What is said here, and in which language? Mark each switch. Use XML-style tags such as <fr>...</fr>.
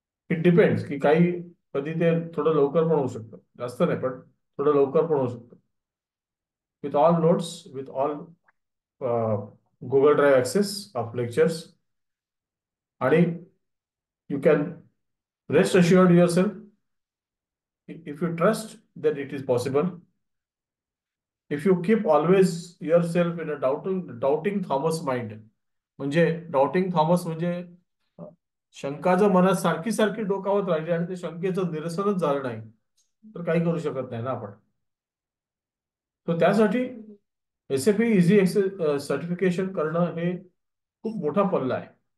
<en>it depends</en> <mr>की काही कधी ते थोडं लवकर पण होऊ शकतं, जास्त नाही पण थोडं लवकर पण होऊ शकतं.</mr> <en>With all notes, with all Google drive access of lectures. आणि you can rest assured yourself, if you trust that it is possible. If you keep always yourself in a doubting Thomas mind.</en> <mr>म्हणजे doubting Thomas म्हणजे शंका जर मनात सारखी सारखी डोकावत राहिली आणि ते शंकेचं निरसनच झालं नाही तर काही करू शकत नाही ना आपण. तर त्यासाठी एसएपी इझी सर्टिफिकेशन करणं हे खूप मोठा पल्ला आहे.</mr>